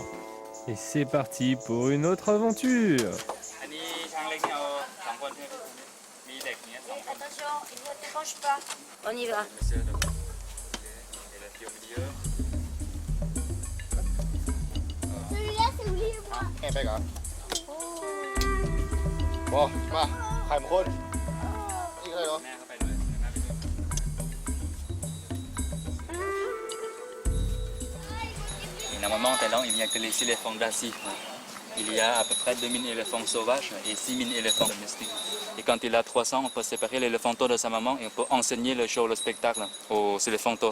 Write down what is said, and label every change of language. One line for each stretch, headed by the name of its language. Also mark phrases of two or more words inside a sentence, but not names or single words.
French: Et c'est parti pour une autre aventure. Attention, il ne t'érange pas. On y va. Celui-là, c'est Willy et moi.
Thai: แข่งไปก่อนบอกมาถ่ายมงคลนี่เลยเหรอ
French: Et normalement, en Thaïlande, il n'y a que les éléphants d'Asie. Il y a à peu près 2000 éléphants sauvages et 6000 éléphants domestiques. Et quand il a 300, on peut séparer l'éléphanto de sa maman et on peut enseigner le show, le spectacle aux éléphantos.